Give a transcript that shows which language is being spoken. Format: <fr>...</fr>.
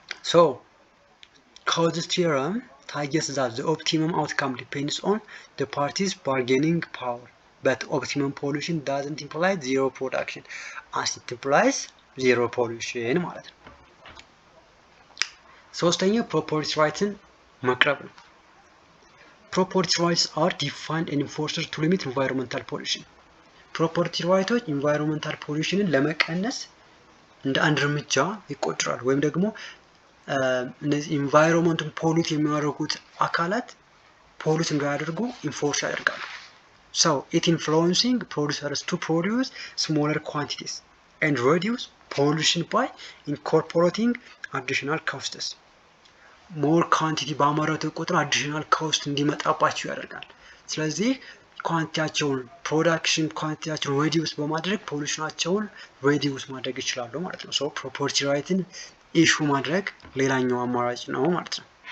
<en>so causes theorem suggests that the optimum outcome depends on the party's bargaining power but optimum pollution doesn't imply zero production as it implies zero pollution</en> <am>ማለት ነው። ሶስተኛው</am> <en>property rightን</en> <am>መቅረብ ነው።</am> <en>property rights are defined and enforced to limit environmental pollution. property rights environmental pollution</en> <am>ለመቀነስ እንደ አንድ እርምጃ ይቆጠራል ወይም ደግሞ እነዚህ ኢንቫይሮንመንቱን ፖሉት የሚያደርጉት አካላት ፖሉት እንዳያደርጉ ኢንፎርስ ያደርጋሉ።</am> <en>so it influencing producers to produce smaller quantities and reduce pollution by incorporating additional costs.</en> <am>ሞር ኳንቲቲ ባመረቱ ቁጥር አዲሽናል ኮስት እንዲመጣባቸው ያደርጋል። ስለዚህ ኳንቲቲያቸውን ፕሮዳክሽን ኳንቲቲያቸውን ሬዲዩስ በማድረግ ፖሉሽናቸውን ሬዲዩስ ማድረግ ይችላሉ ማለት ነው። ሶ ፕሮፐርቲ ራይትን ኢሹ ማድረግ ሌላኛው አማራጭ ነው ማለት ነው።</am>